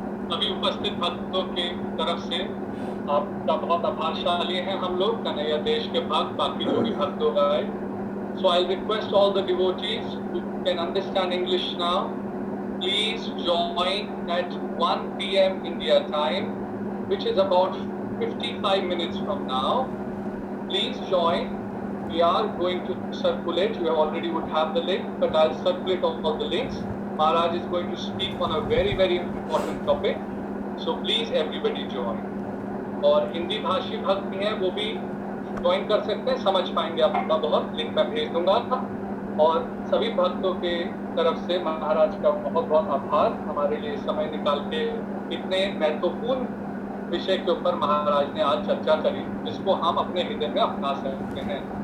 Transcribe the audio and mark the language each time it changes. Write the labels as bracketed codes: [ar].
[hi] सभी उपस्थित भक्तों की तरफ से आपका बहुत आभारशाली हैं हम लोग, कन्हैया देश के भक्त, बाकी जो भी भक्त लोग आए। [en] So I'll request all the devotees who can understand English now, please join at 1 p.m. India time, which is about 55 minutes from now. Please join we are going to circulate. You already would have the link, but I'll circulate all the links. Maharaj is going to speak on a very, very important topic. So please everybody join. [hi] और हिंदी भाषी भक्त भी हैं, वो भी join कर सकते हैं, समझ पाएंगे आप थोड़ा बहुत। लिंक मैं भेज दूंगा। और सभी भक्तों के तरफ से महाराज का बहुत बहुत आभार, हमारे लिए समय निकाल के इतने महत्वपूर्ण विषय के ऊपर महाराज ने आज चर्चा करी, जिसको हम अपने हृदय में अपना सकते हैं।